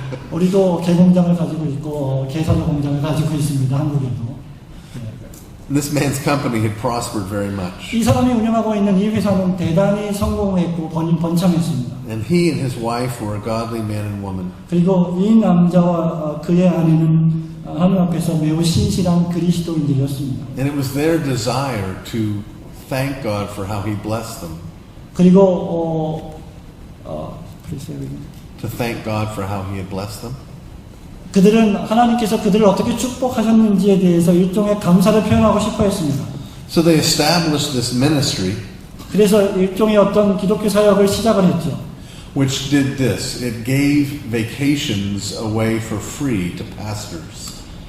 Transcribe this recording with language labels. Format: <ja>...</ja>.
<ko>우리도 개 공장을 가지고 있고 개 사료 공장을 가지고 있습니다. 한국에도.</ko> <en>This man's company had prospered very much.</en> <ko>이 사람이 운영하고 있는 이 회사는 대단히 성공했고 번창했습니다.</ko> <en>And he and his wife were a godly man and woman.</en> <ko>그리고 이 남자와 그의 아내는 하나님 앞에서 매우 신실한 그리스도인들이었습니다.</ko> <en>And it was their desire to thank God for how he blessed them.</en> <ko>그리고</ko> <en>To thank God for how he had blessed them.</en> <ko>그들은 하나님께서 그들을 어떻게 축복하셨는지에 대해서 일종의 감사를 표현하고 싶어 했습니다.</ko> <en>So they established this ministry</en> <ko>그래서 일종의 어떤 기독교 사역을 시작을 했죠.</ko> <en>which did this. It gave vacations away for free to pastors.</en>